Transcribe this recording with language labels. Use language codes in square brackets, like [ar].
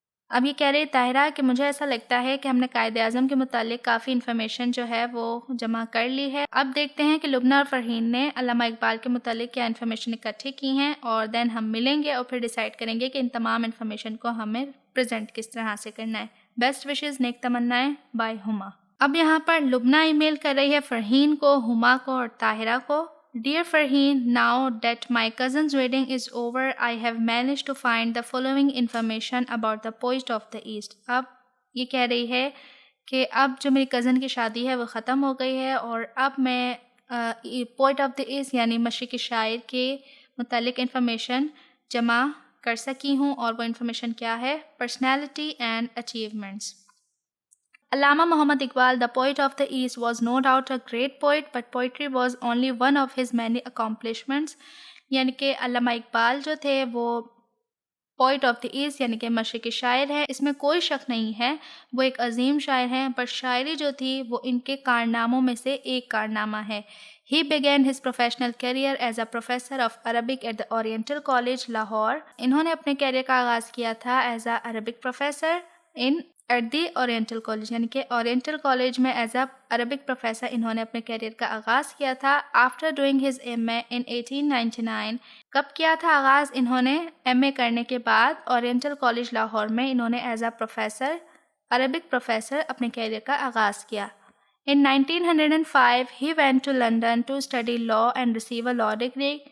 [ur] اب یہ کہہ رہی طاہرہ کہ مجھے ایسا لگتا ہے کہ ہم نے قائد اعظم کے متعلق کافی انفارمیشن جو ہے وہ جمع کر لی ہے. اب دیکھتے ہیں کہ لبنہ اور فرحین نے علامہ اقبال کے متعلق کیا انفارمیشن اکٹھی کی ہیں، اور دین ہم ملیں گے اور پھر ڈیسائیڈ کریں گے کہ ان تمام انفارمیشن کو ہمیں پریزنٹ کس طرح سے کرنا ہے. بیسٹ وشز، نیک تمنائیں، بائی ہما. اب یہاں پر لبنہ ای میل کر رہی ہے فرحین کو، ہما کو اور طاہرہ کو. [en] Dear Farheen, now that my cousin's wedding is over, I have managed to find the following information about the poet of the East. [ur] اب یہ کہہ رہی ہے کہ اب جو میری کزن کی شادی ہے وہ ختم ہو گئی ہے، اور اب میں پوئٹ آف دی ایسٹ یعنی مشرقی شاعر کے متعلق انفارمیشن جمع کر سکی ہوں، اور وہ انفارمیشن کیا ہے؟ [en] Personality and achievements. Allama Muhammad Iqbal, the poet of the East, was no doubt a great poet, but poetry was only one of his many accomplishments. [ur] یعنی کہ علامہ اقبال جو تھے وہ پوئٹ آف دی ایسٹ یعنی کہ مشرقی شاعر ہے، اس میں کوئی شک نہیں ہے، وہ ایک عظیم شاعر ہیں، پر شاعری جو تھی وہ ان کے کارناموں میں سے ایک کارنامہ ہے. [en] He began his professional career as a professor of Arabic at the Oriental College, Lahore. [ur] انہوں نے اپنے کیریئر کا آغاز کیا تھا [en] as a Arabic professor at the Oriental College, [ur] یعنی کہ اورینٹل کالج میں ایز اے عربک پروفیسر انہوں نے اپنے کیریئر کا آغاز کیا تھا. [en] After doing his M A in 1899. [ur] کب کیا تھا آغاز؟ انہوں نے ایم اے کرنے کے بعد اورینٹل کالج لاہور میں انہوں نے as a professor Arabic professor اپنے کیریئر کا آغاز کیا. [en] In 1905 he went to London to study law and receive a law degree.